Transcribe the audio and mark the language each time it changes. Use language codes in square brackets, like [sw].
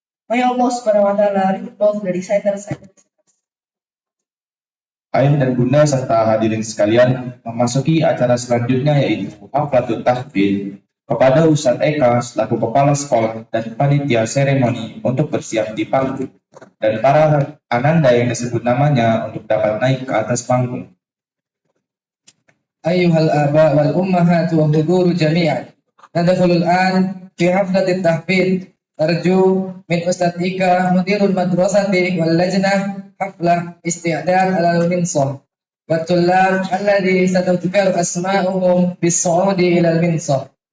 [en] May Allah Subhanahu wa Ta'ala read both the reciters. [id] Ayah dan bunda serta hadirin sekalian, memasuki acara selanjutnya yaitu Haflatul Tahfidz kepada Ustadz Eka selaku kepala sekolah dan panitia seremoni untuk bersiap di panggung dan para ananda yang disebut namanya untuk dapat naik ke atas panggung. [ar] أيها الآباء والأمهات والحضور جميعا، ندخل الآن في حفلة التحفيظ. أرجو من أستاذ إيكا مدير المدرسة واللجنة حفلة استعداد على المنصة، والطلاب الذي ستذكر أسماءهم بالصعود إلى المنصة.